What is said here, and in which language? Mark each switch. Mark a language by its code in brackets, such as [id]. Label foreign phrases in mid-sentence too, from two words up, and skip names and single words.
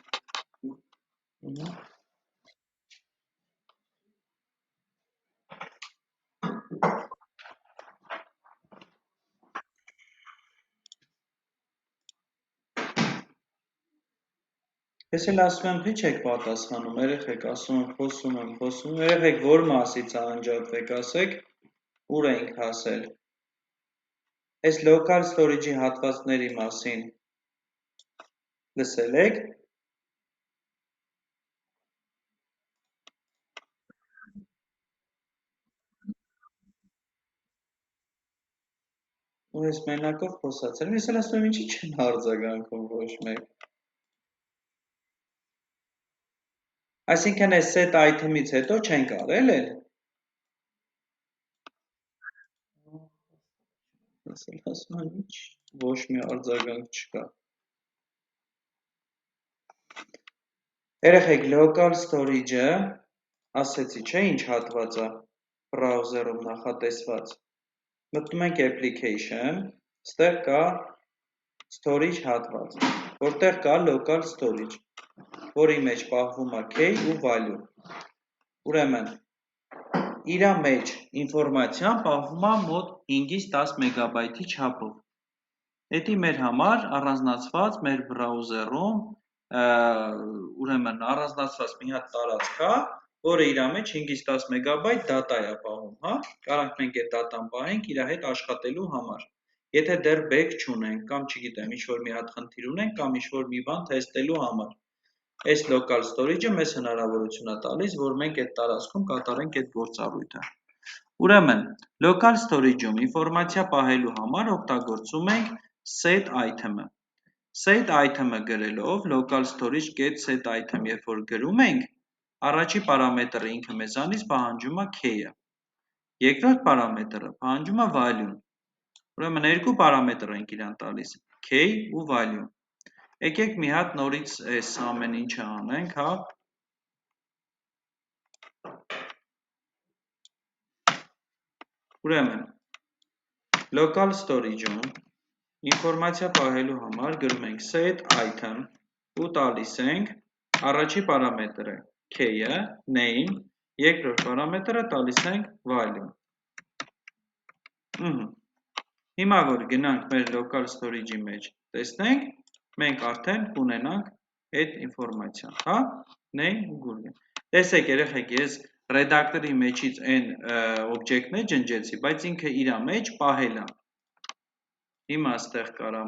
[hy] Ես էլ ասում եմ, հիչ եք պատասխանում, երեխեք, ասում եմ, խոսում, երեխեք, որ մասից անջատվեք, ասեք, ուր ենք հասել։ Այս [en] local storage- [hy] ի հատվածների մասին լսել եք։ Ու ես մենակով խոսացել եմ, ես էլ ասում եմ, ինչի չեն արձագանքում ոչ մեկ։ Այսինքն այս [en] set item- [hy] ից հետո չենք արել էլ։ Ես էլ ասում եմ, ինչ ոչ մի արձագանք չկա։ Երեխեք, [en] local storage- [hy] ը, ասեցի չէ ինչ հատված է browser-ում նախատեսված։ Մտնում ենք application, ստեղ կա storage հատված, որտեղ կա [en] local storage, [hy] որի մեջ պահվում է key ու value։ Ուրեմն, իրա մեջ ինֆորմացիան պահվում է մոտ 5-ից 10 մեգաբայթի չափով։ Էդի մեր համար առանձնացված մեր բրաուզերում, ուրեմն առանձնացված մի հատ տարածք է, որը իրա մեջ 5-ից 10 մեգաբայթ դատա է պահում, հա։ Կարանք մենք այդ դատան պահենք իրա հետ աշխատելու համար։ Եթե դեռ back չունենք, կամ չգիտեմ, ինչ-որ մի հատ խնդիր ունենք, կամ ինչ-որ մի բան թեստելու համար։ Այս [en] local storage- [hy] ը մեզ հնարավորություն է տալիս, որ մենք այդ տարածքում կատարենք այդ գործառույթը։ Ուրեմն, [en] local storage- [hy] ում ինֆորմացիա պահելու համար օգտագործում ենք [en] set item- [hy] ը։ [en] Set item- [hy] ը գրելով [en] local storage get set item, [hy] երբ որ գրում ենք, առաջի պարամետրը ինքը մեզանից պահանջում է key-ը։ Երկրորդ պարամետրը պահանջում է value-ն։ Ուրեմն երկու պարամետր ենք իրան տալիս, key ու value։ Եկեք մի հատ նորից այս ամեն ինչը անենք, հա։ Ուրեմն, [en] local storage- [hy] ում ինֆորմացիա պահելու համար գրում ենք [en] set item [hy] ու տալիս ենք առաջի պարամետրը key-ը, name, երկրորդ պարամետրը տալիս ենք value։ Հիմա որ գնանք մեր [en] local storage- [hy] ի մեջ, տեսնենք, մենք արդեն կունենանք այդ ինֆորմացիան, հա, name ու գուրգեն։ Տեսեք երեխեք, ես redactor-ի մեջից այն օբյեկտներ ջնջեցի, բայց ինքը իրա մեջ պահել է։ Հիմա ստեղ կարամ